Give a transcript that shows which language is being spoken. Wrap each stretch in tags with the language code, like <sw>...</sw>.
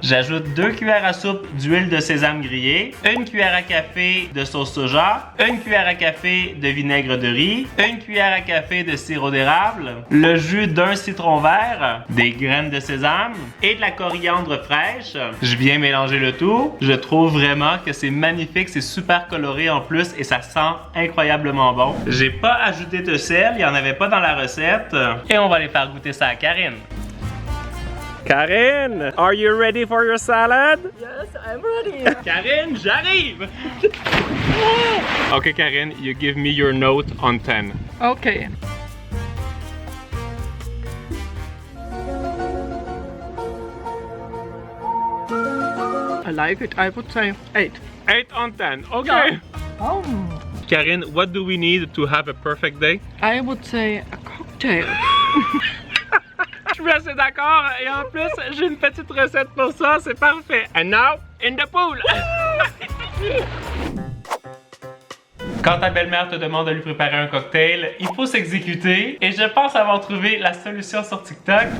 <fr>J'ajoute 2 cuillères à soupe d'huile de sésame grillée, 1 cuillère à café de sauce soja, 1 cuillère à café de vinaigre de riz, 1 cuillère à café de sirop d'érable, le jus d'un citron vert, des graines de sésame et de la coriandre fraîche. Je viens mélanger le tout. Je trouve vraiment que c'est magnifique, c'est super coloré en plus et ça sent incroyablement bon. J'ai pas ajouté de sel, il y en avait pas dans la recette. Et on va aller faire goûter ça à Karine.</fr> <en>Karine, are you ready for your salad? Yes, I'm ready.</en> <fr>Karine, j'arrive!</fr> <en>Okay, Karine, you give me your note on 10. Okay. I like it, I would say 8. 8 on 10, okay. Yeah. Oh. Karine, what do we need to have a perfect day? I would say a cocktail.</en> <fr>Je suis assez d'accord et en plus, j'ai une petite recette pour ça, c'est parfait.</fr> <en>And now, in the pool!</en> <fr>Quand ta belle-mère te demande de lui préparer un cocktail, il faut s'exécuter et je pense avoir trouvé la solution sur TikTok.</fr>